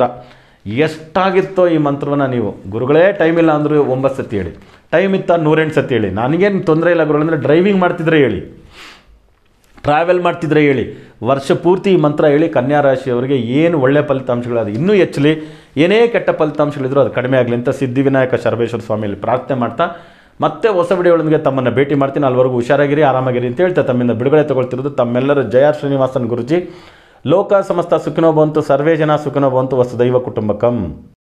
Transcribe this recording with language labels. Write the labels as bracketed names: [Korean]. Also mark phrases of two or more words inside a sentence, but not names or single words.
[Kannada] ಎಷ್ಟಾಗಿತ್ತೋ ಈ ಮಂತ್ರವನ್ನು ನೀವು ಗುರುಗಳೇ ಟೈಮ್ ಇಲ್ಲ ಅಂದರೂ 9 ಸತಿ ಹೇಳಿ, ಟೈಮ್ ಇತ್ತ 108 ಸತಿ ಹೇಳಿ, ನನಗೇನು ತೊಂದರೆ ಇಲ್ಲ ಗುರುಗಳು ಅಂದರೆ ಡ್ರೈವಿಂಗ್ ಮಾಡ್ತಿದ್ರೆ ಹೇಳಿ, ಟ್ರಾವೆಲ್ ಮಾಡ್ತಿದ್ರೆ ಹೇಳಿ, ವರ್ಷ ಪೂರ್ತಿ ಈ ಮಂತ್ರ ಹೇಳಿ. ಕನ್ಯಾ ರಾಶಿಯವರಿಗೆ ಏನು ಒಳ್ಳೆಯ ಫಲಿತಾಂಶಗಳು, ಅದು ಇನ್ನೂ ಹೆಚ್ಚಲಿ, ಏನೇ ಕೆಟ್ಟ ಫಲಿತಾಂಶಗಳಿದ್ರು ಅದು ಕಡಿಮೆ ಆಗಲಿ ಅಂತ ಸಿದ್ಧಿವಿನಾಯಕ ಶರ್ವೇಶ್ವರ ಸ್ವಾಮಿಯಲ್ಲಿ ಪ್ರಾರ್ಥನೆ ಮಾಡ್ತಾ ಮತ್ತೆ ಹೊಸ ವಿಡಿಯೋಗಳೊಂದಿಗೆ ತಮ್ಮನ್ನು ಭೇಟಿ ಮಾಡ್ತೀನಿ. ಅಲ್ಲಿವರೆಗೂ ಹುಷಾರಾಗಿರಿ, ಆರಾಮಾಗಿರಿ ಅಂತ ಹೇಳ್ತಾ ತಮ್ಮಿಂದ ಬಿಡುಗಡೆ ತಗೊಳ್ತಿರೋದು ತಮ್ಮೆಲ್ಲರ ಜಯ ಶ್ರೀನಿವಾಸನ್ ಗುರುಜಿ. [Sanskrit] ಲೋಕ ಸಮಸ್ತ ಸುಖಿನೋ ಭವಂತು, ಸರ್ವೇ ಜನ ಸುಖಿನೋ ಭವಂತು, ವಸುದೈವ ಕುಟುಂಬಕಂ.